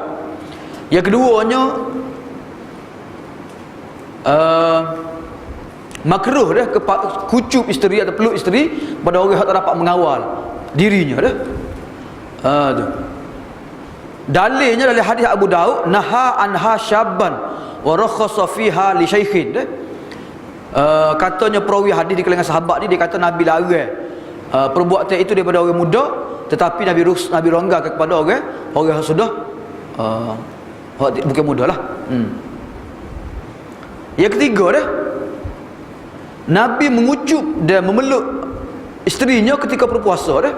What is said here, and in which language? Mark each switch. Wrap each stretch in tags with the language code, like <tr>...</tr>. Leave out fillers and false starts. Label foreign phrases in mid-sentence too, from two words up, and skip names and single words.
<ms>Yang keduanya makruh dah kucup isteri atau peluk isteri pada orang yang tak dapat mengawal dirinya dah. Tu. Dalilnya dari hadis Abu Daud,</ms> <ar>نهى عنها شابا ورخص فيها لشيخ</ar> <ms>dah. Katanya perawi hadis di kalangan sahabat ni, dia kata Nabi larang perbuatan itu daripada orang muda, tetapi Nabi longgarkan kepada orang yang sudah bukan muda lah. Yang ketiga dah, Nabi mengucup dan memeluk isterinya ketika berpuasa dah.</ms>